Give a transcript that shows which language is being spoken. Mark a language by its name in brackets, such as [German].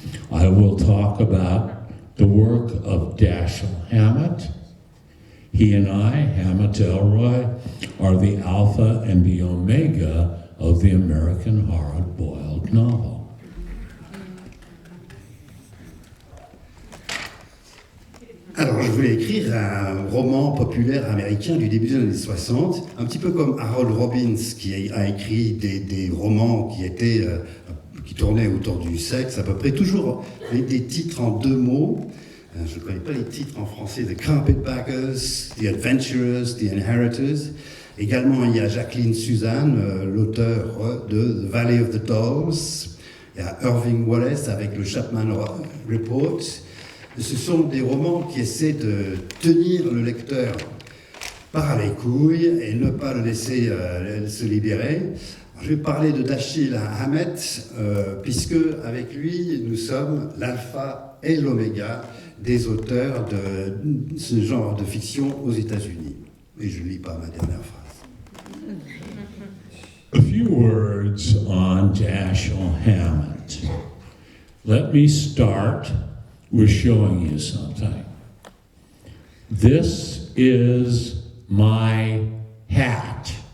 [English] I will talk about the work of Dashiell Hammett. He and I, Hammett Elroy, are the alpha and the omega of the American hard-boiled novel. [French] Alors, je voulais écrire un roman populaire américain du début des années 60, un petit peu comme Harold Robbins, qui a écrit des romans qui tournaient autour du sexe, à peu près, toujours avec des titres en deux mots. Je ne connais pas les titres en français, The Carpetbaggers, The Adventurers, The Inheritors. Également, il y a Jacqueline Suzanne, l'auteur de The Valley of the Dolls. Il y a Irving Wallace avec le Chapman Report. Ce sont des romans qui essaient de tenir le lecteur par les couilles et ne pas le laisser se libérer. Alors, je vais parler de Dashiell Hammett, puisque avec lui, nous sommes l'alpha et l'oméga des auteurs de ce genre de fiction aux États-Unis. Et je ne lis pas ma dernière phrase. [English] A few words on Dashiell Hammett. Let me start with showing you something. This is my hat.